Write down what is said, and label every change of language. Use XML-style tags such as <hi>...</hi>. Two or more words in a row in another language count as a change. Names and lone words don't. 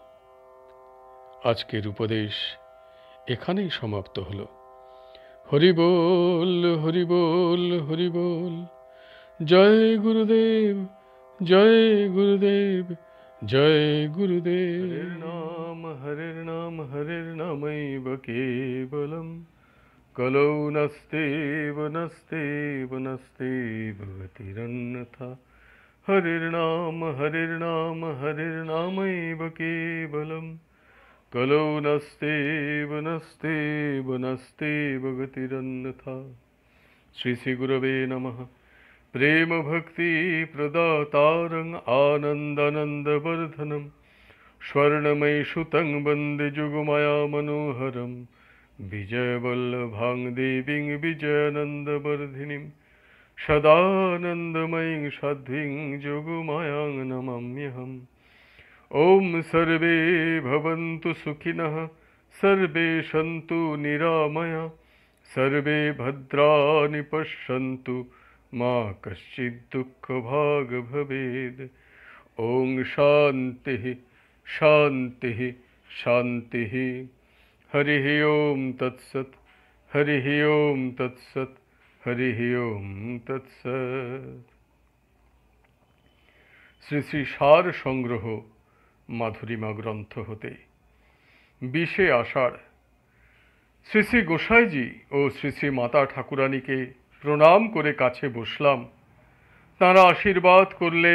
<bn>আজকের উপদেশ এখানেই সমাপ্ত হল। হরি বল, হরি বল, হরি বল। জয় গুরুদেব, জয় গুরুদেব, জয় গুরুদেব।</bn> <sa>হরের নাম হরের নামৈব কেবলম, কলৌ নাস্তেব নাস্তেব নাস্তেব গতিরন্যথা। হরের নাম হরের নামৈব কেবলম, কলৌ নাস্তেব নাস্তেব নাস্তেব গতিরন্যথা। শ্রী শ্রী গুরবে নমঃ। প্রেম ভক্তি প্রদাতারং আনন্দানন্দবর্ধনম, স্বর্ণময়ী সুতং বন্দে যুগমায়া মনোহরম, বিজয়বল্লভাং দেবীং বিজয়ানন্দবর্ধিনীং, সদানন্দময়ীং সাধ্বীং যোগমায়াং নমাম্যহম। ওম সর্বে ভবন্তু সুখিনঃ, সর্বে সন্তু নিরাময়া, সর্বে ভদ্রাণি পশ্যন্তু, মা কশ্চিৎ দুঃখভাগ ভবেদ। ওং শান্তিঃ শান্তিঃ শান্তিঃ। হরিঃ ওম তৎসৎ, হরিঃ ওম তৎসৎ, হরিঃ ওম তৎসৎ।</sa> <bn>শ্রী শ্রী সার সংগ্রহ মাধুরীমা গ্রন্থ হতে 20শে আষাঢ়। শ্রী শ্রী গোসাইজি ও শ্রী শ্রী মাতা ঠাকুরানীকে প্রণাম করে কাছে বসলাম। তাঁরা আশীর্বাদ করলেন।</bn>